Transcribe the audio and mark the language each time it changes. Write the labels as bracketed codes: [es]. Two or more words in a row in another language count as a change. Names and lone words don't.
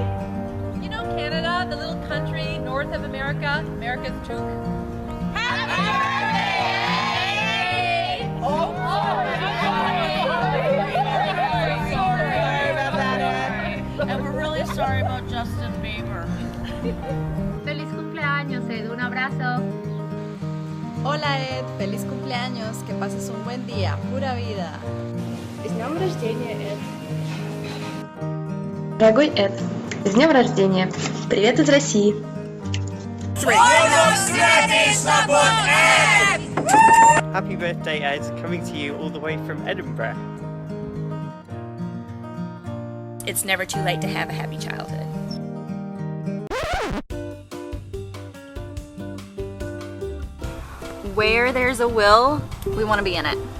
[en] You know Canada, the little country north of America, America's chook. Happy birthday! Oh, sorry about that, Ed. And we're really sorry about Justin Bieber. [es] Feliz cumpleaños, Ed. Un abrazo. Hola, Ed. Feliz cumpleaños. Que pases un buen día. Pura vida. [ru] С днем рождения, Эд. Дорогой Эд, с днем рождения. Привет из России. [en] Happy birthday, Ed, coming to you all the way from Edinburgh. it's never too late to have a happy childhood. Where there's a will, we want to be in it.